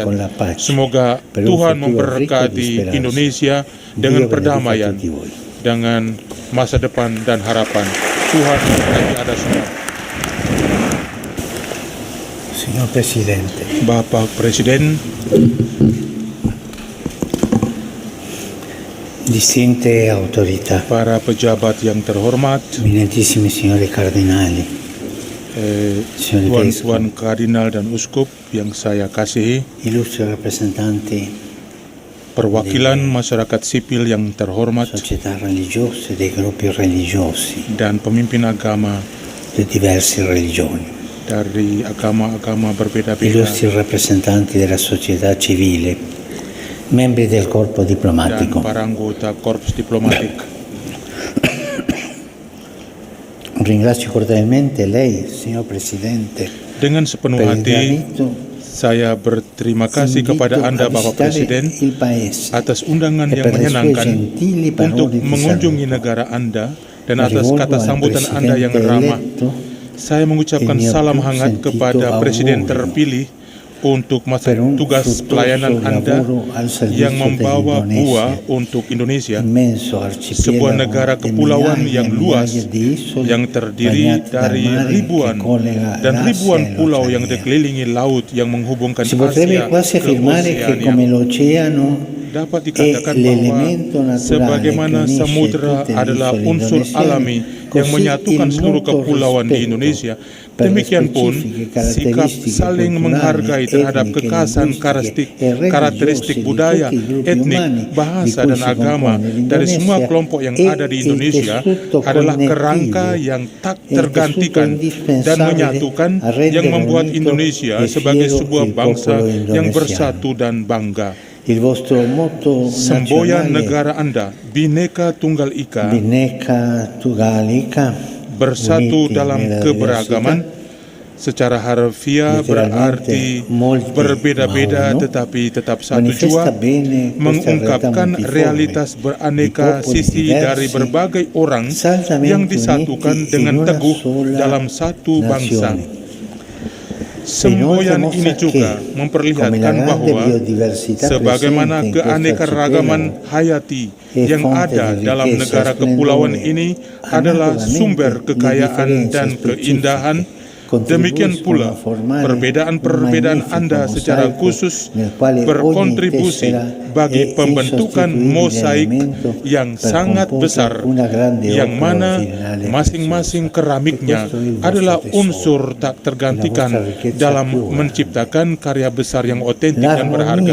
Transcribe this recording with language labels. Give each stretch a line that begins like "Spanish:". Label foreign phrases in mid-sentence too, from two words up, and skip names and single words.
Indonesian: Semoga Tuhan memberkati Indonesia dengan perdamaian, dengan masa depan dan harapan. Tuhan memberkati Anda semua.
Italian: Signor Presidente,
Indonesian: Bapak Presiden,
Italian: distinte autorità,
Indonesian: para pejabat yang terhormat,
Italian: eminentissimi signori cardinali,
Indonesian: tuan-tuan kardinal dan uskup yang saya kasihi,
Italian: illustri rappresentanti
Indonesian: perwakilan masyarakat sipil yang terhormat,
Italian: società religiose, dei gruppi religiosi,
Indonesian: dan pemimpin agama
Italian: di diverse religioni,
Indonesian: dari agama-agama berbeda-beda,
Italian: illustri rappresentanti della società civile, membri del corpo
Indonesian: dan
Italian: diplomatico.
Indonesian: para anggota korps diplomatik.
Italian: Ringrazio cordialmente lei, signor Presidente,
Indonesian: Dengan sepenuh
Italian: per il
Indonesian: hati,
Italian: granito
Indonesian: saya berterima kasih kepada Anda, Bapak Presiden,
Italian: il Paese
Indonesian: atas undangan
Italian: e
Indonesian: yang
Italian: per le sue
Indonesian: menyenangkan
Italian: gentili
Indonesian: untuk
Italian: parole di
Indonesian: mengunjungi
Italian: saluto.
Indonesian: negara Anda dan atas
Italian: Rivolgo
Indonesian: kata
Italian: al
Indonesian: sambutan Anda yang
Italian: Presidente
Indonesian: ramah.
Italian: eletto
Indonesian: Saya mengucapkan
Italian: il mio
Indonesian: salam
Italian: più
Indonesian: hangat
Italian: sentito
Indonesian: kepada Presiden
Italian: augurio
Indonesian: terpilih untuk masa
Italian: per un
Indonesian: tugas
Italian: fruttuoso
Indonesian: pelayanan Anda
Italian: lavoro al servizio
Indonesian: yang membawa
Italian: dell'Indonesia,
Indonesian: buah untuk Indonesia,
Italian: immenso
Indonesian: sebuah
Italian: arcipelago
Indonesian: negara
Italian: di
Indonesian: kepulauan
Italian: migliaia
Indonesian: yang
Italian: e
Indonesian: luas
Italian: migliaia di isole
Indonesian: yang terdiri
Italian: bagnate dal
Indonesian: dari
Italian: mare
Indonesian: ribuan
Italian: che collega
Indonesian: dan
Italian: l'Asia
Indonesian: ribuan
Italian: e
Indonesian: pulau yang
Italian: l'Oceania.
Indonesian: dikelilingi laut yang menghubungkan
Italian: Si potrebbe
Indonesian: Asia
Italian: quasi
Indonesian: ke
Italian: affermare che
Indonesian: Oceania.
Italian: come l'oceano
Indonesian: Dapat
Italian: è
Indonesian: dikatakan bahwa
Italian: l'elemento naturale
Indonesian: sebagaimana
Italian: che unisce
Indonesian: samudra
Italian: tutte le
Indonesian: adalah
Italian: isole
Indonesian: unsur
Italian: indonesiane,
Indonesian: alami yang
Italian: così
Indonesian: menyatukan
Italian: il
Indonesian: seluruh
Italian: mutuo
Indonesian: kepulauan di
Italian: rispetto
Indonesian: Indonesia,
Italian: per le
Indonesian: demikian pun
Italian: specifiche
Indonesian: sikap
Italian: caratteristiche
Indonesian: saling
Italian: culturali,
Indonesian: menghargai terhadap
Italian: etniche,
Indonesian: kekhasan
Italian: linguistiche e
Indonesian: karakteristik
Italian: religiose di
Indonesian: budaya,
Italian: tutti i gruppi
Indonesian: etnik,
Italian: umani
Indonesian: bahasa,
Italian: di cui
Indonesian: dan
Italian: si
Indonesian: agama
Italian: compone
Indonesian: dari semua
Italian: l'Indonesia
Indonesian: kelompok yang
Italian: e
Indonesian: ada di
Italian: il
Indonesian: Indonesia
Italian: tessuto
Indonesian: adalah
Italian: connettivo,
Indonesian: kerangka yang tak
Italian: il tessuto
Indonesian: tergantikan dan
Italian: indispensabile
Indonesian: menyatukan
Italian: a rendere
Indonesian: yang membuat
Italian: unito
Indonesian: Indonesia
Italian: e
Indonesian: sebagai
Italian: fiero
Indonesian: sebuah
Italian: il
Indonesian: bangsa
Italian: popolo
Indonesian: yang
Italian: indonesiano.
Indonesian: bersatu dan bangga.
Italian: Il vostro motto
Indonesian: Semboyan
Italian: nazionale
Indonesian: negara Anda, Bhinneka Tunggal Ika, Bhinneka Tunggal Ika, bersatu
Italian: uniti
Indonesian: dalam
Italian: nella
Indonesian: keberagaman,
Italian: diversità,
Indonesian: secara harfiah berarti
Italian: letteralmente molti
Indonesian: berbeda-beda
Italian: ma uno,
Indonesian: tetapi tetap satu
Italian: manifesta
Indonesian: jua,
Italian: bene questa realtà
Indonesian: mengungkapkan
Italian: multiforme
Indonesian: realitas
Italian: di
Indonesian: beraneka
Italian: popoli
Indonesian: sisi dari
Italian: diversi,
Indonesian: berbagai orang
Italian: saldamente
Indonesian: yang disatukan
Italian: uniti
Indonesian: dengan
Italian: in una
Indonesian: teguh
Italian: sola
Indonesian: dalam satu bangsa.
Italian: nazione.
Indonesian: Semboyan ini juga memperlihatkan bahwa sebagaimana keanekaragaman hayati yang ada dalam negara kepulauan ini adalah sumber kekayaan dan keindahan, demikian pula perbedaan-perbedaan Anda secara khusus berkontribusi bagi pembentukan mosaik yang sangat besar, yang mana masing-masing keramiknya adalah unsur tak tergantikan dalam menciptakan karya besar yang otentik dan berharga.